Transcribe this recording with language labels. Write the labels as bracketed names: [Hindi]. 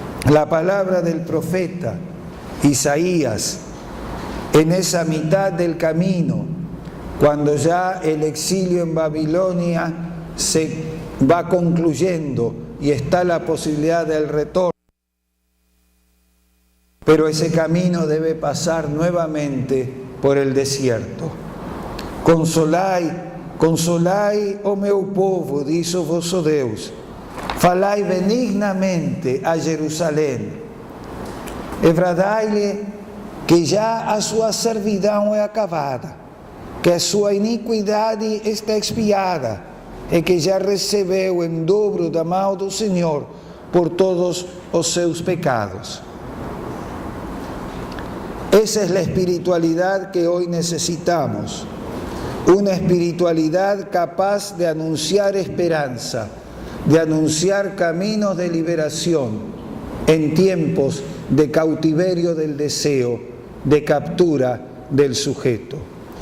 [Spanish] La palabra del profeta Isaías en esa mitad del camino, cuando ya el exilio en Babilonia se va concluyendo y está la posibilidad del retorno, pero ese camino debe pasar nuevamente por el desierto. [Portuguese] Consolai o meu povo, diz o vosso Deus. Falai benignamente a Jerusalém. Bradai-lhe que já a sua servidão é acabada, que a sua iniquidade está expiada e que já recebeu em dobro da mão do Senhor por todos os seus pecados. [Spanish] Esa es la espiritualidad que hoy necesitamos, una espiritualidad capaz de anunciar esperanza, de anunciar caminos de liberación en tiempos de cautiverio del deseo, de captura del sujeto.